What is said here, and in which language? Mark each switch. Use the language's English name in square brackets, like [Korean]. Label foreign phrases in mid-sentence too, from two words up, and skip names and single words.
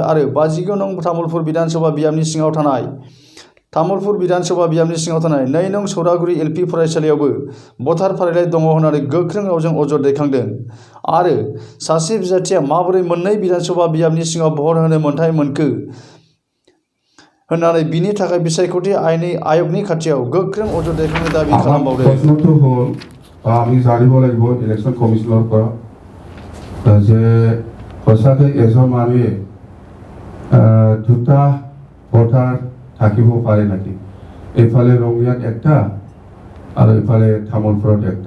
[Bodo] आरो 59 नं तामुलपुर विधानसभा बियाबनि सिङाव थानाय तामुलपुर विधानसभा बियाबनि सिङाव थानाय 2 नं सौरागुरि एलपि फरायसालियावबो भटार फारिलाइ दङ होननानै गोख्रों रावजों अजद दैखांदों आरो सासे बिजाथिया माबोरै मोननै विधानसभा बियाबनि सिङाव भट होनो मोन्थाय मोनखो होननानै बिनि थाखाय बिसायख'थि आय'गनि खाथियाव गोख्रों अजद दैखांनो दाबि खालामबावदों। [Assamese] प्रश्नটো হ'ল আমি জানিব লাগিব ইলেকশ্যন কমিশনৰ পৰা যে সঁচাকৈ এজন মানুহে দুটা ভোটাৰ থাকিব পাৰে নেকি? এইফালে ৰঙিয়াত একটা আৰু এইফালে তামুলপুৰত একটা।